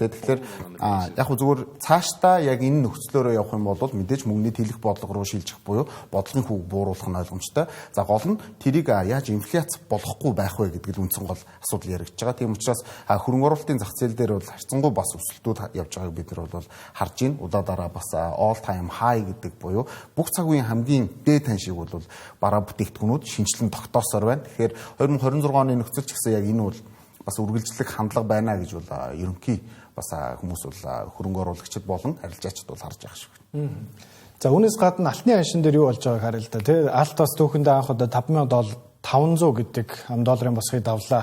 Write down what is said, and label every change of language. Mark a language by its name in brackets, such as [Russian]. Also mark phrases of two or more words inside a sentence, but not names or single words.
[Mongolian] Тэгэхээр яг хөө зүгээр цаашдаа яг энэ нөхцлөөрөө явах юм бол мэдээж мөнгөний тэлэх бодлого руу шилжих буюу бодлогын хүүг бууруулах нь ойлгомжтой. За гол нь тэрийг яаж инфляц болохгүй байх вэ гэдгийг үндсэн гол асуудал яригдж байгаа. Тийм учраас хөрөнгө оруулалтын зах зээл дээр бол харьцангуй бас өсөлтүүд явж байгааг бид нар бол харж байна. Удаа дараа бас [English] all time high [Mongolian] гэдэг буюу бүх цаг үеийн хамгийн дээд ханшийг бол бараа бүтээгдэхүүнүүд шинжилэн тогтоосоор байна. Тэгэхээр 2026 оны нөхцөл ч гэсэн яг энэ бол бас үргэлжлэх хандлага байна гэж бол ерөнхий бас хүмүүс бол хөрөнгө оруулагчид болон арилжаачид бол харж байгаа шиг байна. За үүнээс гадна алтны ханшин дээр юу болж байгааг харъя л да. Тэ алт бас түүхэндээ анх удаа $5,500 гэдэг $5 босхийг давлаа.